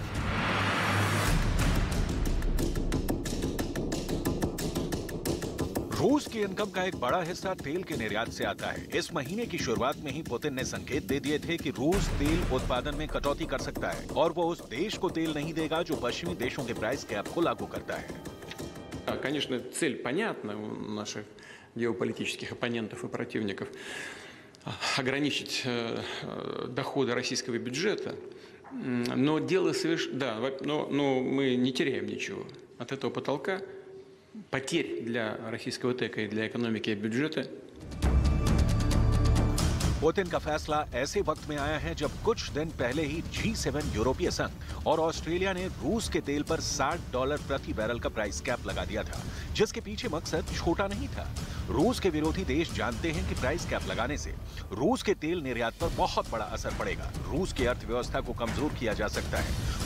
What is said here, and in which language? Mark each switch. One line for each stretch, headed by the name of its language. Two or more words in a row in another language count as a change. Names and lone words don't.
Hindi: रूस की इनकम का एक बड़ा हिस्सा तेल के निर्यात से आता है। इस महीने की शुरुआत में ही पुतिन ने संकेत दे दिए थे कि रूस तेल उत्पादन में कटौती कर सकता है और वो उस देश को तेल नहीं देगा जो पश्चिमी देशों के
English: price cap
Hindi: को लागू करता है।
Russian: Конечно, цель понятна у наших геополитических оппонентов и противников ограничить доходы российского бюджета, но дело но мы не теряем ничего от этого потолка. потерь для российского ТЭКа и для экономики и бюджета.
Hindi: पुतिन का फैसला ऐसे वक्त में आया है जब कुछ दिन पहले ही G7 यूरोपीय संघ और ऑस्ट्रेलिया ने रूस के तेल पर $60 प्रति बैरल का
English: price cap
Hindi: लगा दिया था, जिसके पीछे मकसद छोटा नहीं था। रूस के विरोधी देश जानते हैं कि
English: price cap
Hindi: लगाने से रूस के तेल निर्यात पर बहुत बड़ा असर पड़ेगा, रूस की अर्थव्यवस्था को कमजोर किया जा सकता है।